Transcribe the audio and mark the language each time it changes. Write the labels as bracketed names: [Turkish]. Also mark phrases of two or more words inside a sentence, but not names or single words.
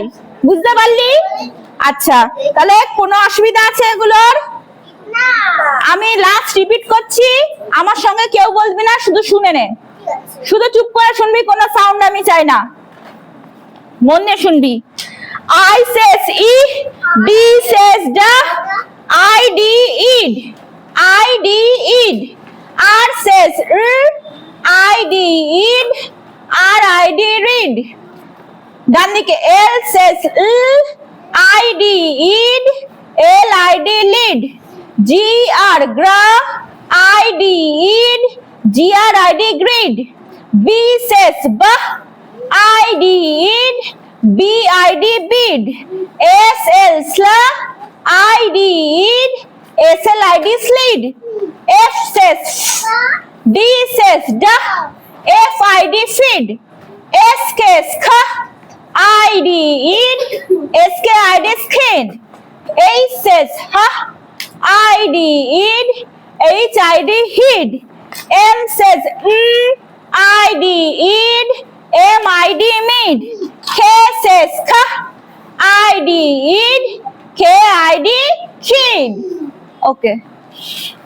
[Bangla] বুঝতে পারলি? আচ্ছা, তাহলে কোনো অসুবিধা আছে এগুলোর? আমি [English] last repeat [Bangla] করছি, আমার সঙ্গে কেউ বলবি না, শুধু শুনে নে, শুধু চুপ করে শুনবি, কোনো সাউন্ড আমি চাই না, মন দিয়ে শুনবি। [English] I says E, D says da, ID id, ID id, R says ID id, RID read. [Bangla] ডান দিকে [English] L says ID id, LID lead. GR gra, ID id, GRID grid. B says bah, ID id, BID bid. SL sla, ID id, SLID slid. F says D says da, FID feed. SK skha, ID id, SKID skid. H says ha, ID id, HID hid. M says ID id, MID mid. K says ka, ID id, KID kid. Okay.